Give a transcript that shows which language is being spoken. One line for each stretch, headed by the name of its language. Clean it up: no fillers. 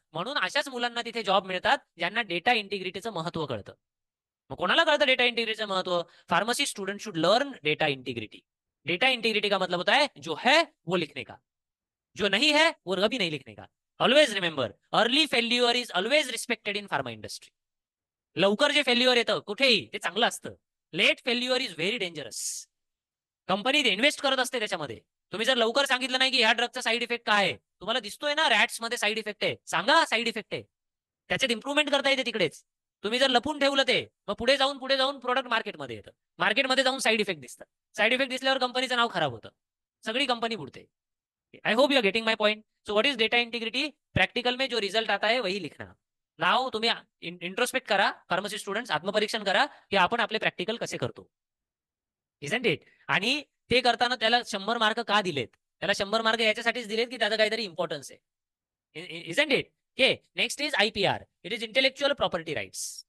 Marathi: म्हणून अशाच मुलांना तिथे जॉब मिळतात ज्यांना डेटा इंटिग्रिटीचं महत्व कळतं. मग कोणाला कळतं डेटा इंटीग्रिटीचं महत्व?
English: Pharmacy student should learn data integrity.
Hindi: Data integrity का मतलब होता है जो है वो लिखने का, जो नहीं है वो कभी नहीं लिखने का.
English: Always remember, early failure is always respected in pharma industry.
Marathi: लवकर जे फेल्युअर येतं कुठेही ते चांगलं असतं.
English: Late failure is very dangerous.
Marathi: Company invest करत असते त्याच्यामध्ये. तुम्ही जर लवकर सांगितलं नाही की ह्या ड्रगचा साईड इफेक्ट काय आहे, तुम्हाला दिसतोय ना रॅट्स मध्ये साईड इफेक्ट आहे, सांगा साईड इफेक्ट आहे, त्याच्यात इम्प्रुव्हमेंट करता येते तिकडेच. तुम्ही जर लपून ठेवलं ते, मग पुढे जाऊन प्रोडक्ट मार्केटमध्ये येतं, मार्केटमध्ये जाऊन साईड इफेक्ट दिसतात. साईड इफेक्ट दिसल्यावर कंपनीचं नाव खराब होतं, सगळी company बुडते.
English: I hope you are getting my point. So what is data integrity?
Hindi: Practical में जो रिजल्ट आता है वही लिखना.
Marathi: नाव तुम्ही इंट्रोस्पेक्ट करा, फार्मसी स्टुडंट्स आत्मपरीक्षण करा की आपण आपले प्रॅक्टिकल कसे करतो.
English: Isn't it?
Marathi: आणि ते करताना त्याला 100 मार्क का दिलेत? त्याला 100 मार्क याच्यासाठीच दिलेत की त्याचा काहीतरी इम्पॉर्टन्स आहे.
English: Isn't it? Okay, next is IPR. It is intellectual property rights.